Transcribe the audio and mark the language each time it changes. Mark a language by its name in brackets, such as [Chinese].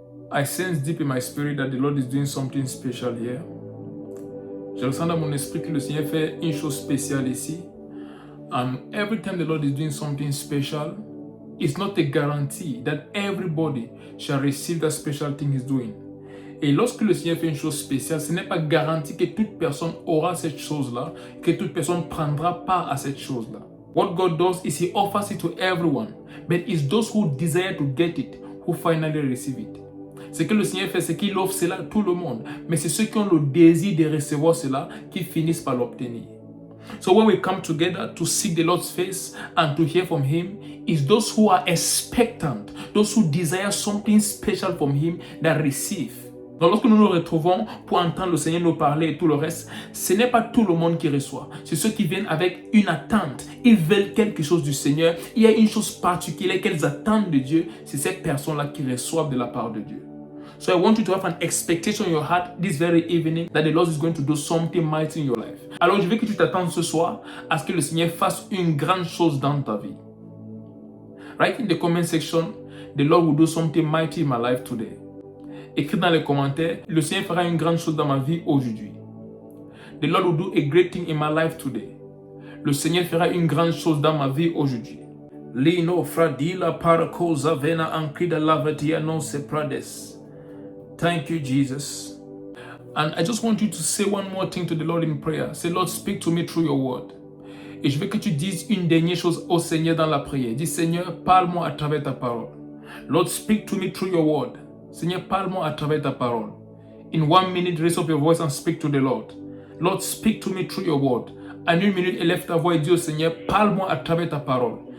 [English] I sense deep in my spirit that the Lord is doing something special here. [French] Je ressens dans mon esprit que le Seigneur fait une chose spéciale ici. [English] And every time the Lord is doing something special, it's not a guarantee that everybody shall receive that special thing he's doing. [French] Et lorsque le Seigneur fait une chose spéciale, ce n'est pas garanti que toute personne aura cette chose-là, que toute personne prendra part à cette chose-là. [English] What God does is He offers it to everyone, but it's those who desire to get it who finally receive it. [French] Ce que le Seigneur fait, c'est qu'il offre cela à tout le monde, mais c'est ceux qui ont le désir de recevoir cela qui finissent par l'obtenir. [English] So when we come together to seek the Lord's face and to hear from Him, it's those who are expectant, those who desire something special from Him that receive. [French] Donc lorsque nous nous retrouvons pour entendre le Seigneur nous parler et tout le reste, ce n'est pas tout le monde qui reçoit. C'est ceux qui viennent avec une attente. Ils veulent quelque chose du Seigneur. Il y a une chose particulière qu'elles attendent de Dieu. C'est ces personnes-là qui reçoivent de la part de Dieu. [English] So I want you to have an expectation in your heart this very evening that the Lord is going to do something mighty in your life. [French] Alors je veux que tu t'attendes ce soir à ce que le Seigneur fasse une grande chose dans ta vie. [English] Write in the comment section, the Lord will do something mighty in my life today. [French] Écris dans les commentaires, le Seigneur fera une grande chose dans ma vie aujourd'hui. [English] The Lord will do a great thing in my life today. [French] Le Seigneur fera une grande chose dans ma vie aujourd'hui. Lino fradila parakosa vena ankrida lavatia non se prades. [English] Thank you, Jesus. And I just want you to say one more thing to the Lord in prayer. Say, Lord, speak to me through your word. [French] Et je veux que tu dises une dernière chose au Seigneur dans la prière. Dis, Seigneur, parle-moi à travers ta parole. [English] Lord, speak to me through your word. [French] Seigneur, parle-moi à travers ta parole. [English] In 1 minute, raise up your voice and speak to the Lord. Lord, speak to me through your word. [French] En 1 minute, élève ta voix et dis au Seigneur, parle-moi à travers ta parole.